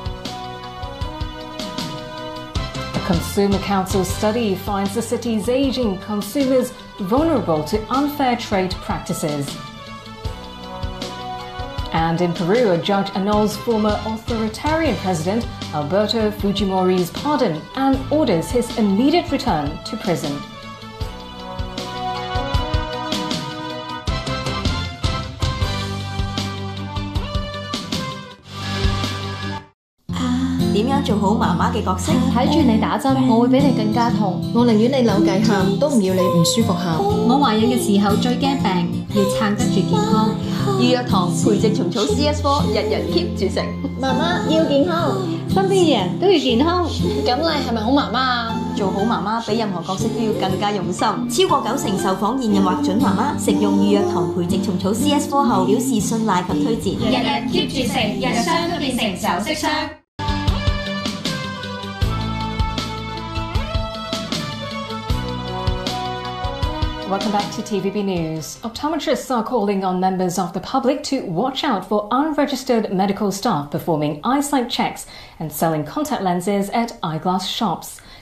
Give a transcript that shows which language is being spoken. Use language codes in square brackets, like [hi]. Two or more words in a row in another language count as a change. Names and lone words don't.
[en] A Consumer Council study finds the city's aging consumers vulnerable to unfair trade practices. And in Peru, a judge annuls former authoritarian president Alberto Fujimori's pardon and orders his immediate return to prison. [yue] 點樣做好媽媽嘅角色？睇住你打針，我會比你更加痛。我寧願你扭計喊，都唔要你唔舒服喊。我懷孕嘅時候最驚病，要撐得住健康。預約堂培植蟲草 CS4，日日 keep 住食。媽媽要健康，身邊嘅人都要健康。咁你係咪好媽媽啊？做好媽媽比任何角色都要更加用心。超過90%受訪現任或準媽媽食用預約堂培植蟲草 CS4 後表示信賴及推薦。日日 keep 住食，日霜都變成首飾霜。 [en] Welcome back to TVB News. Optometrists are calling on members of the public to watch out for unregistered medical staff performing eyesight checks and selling contact lenses at eyeglass shops.